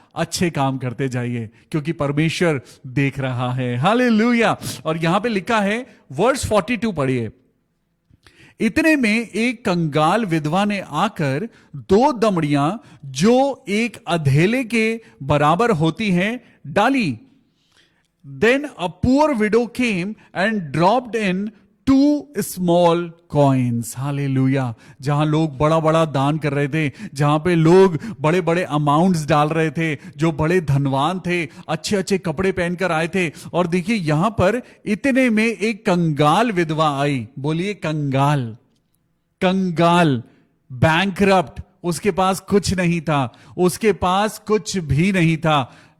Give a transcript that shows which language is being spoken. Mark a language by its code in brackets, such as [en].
[hi] अच्छे काम करते जाइए, क्योंकि परमेश्वर देख रहा है। हालेलुया। और यहां पे लिखा है, वर्स 42 पढ़िए। इतने में एक कंगाल विधवा ने आकर 2 दमड़ियां जो एक अधेले के बराबर होती हैं डाली। [en] Then a poor widow came and dropped in 2 small coins. [hi] Hallelujah. जहां लोग बड़ा बड़ा दान कर रहे थे, जहां पे लोग बड़े बड़े अमाउंट्स डाल रहे थे, जो बड़े धनवान थे, अच्छे अच्छे कपड़े पहनकर आए थे, और देखिए यहां पर इतने में एक कंगाल विधवा आई। बोलिए कंगाल। कंगाल, बैंकरप्ट, उसके पास कुछ नहीं था, उसके पास कुछ भी नहीं था।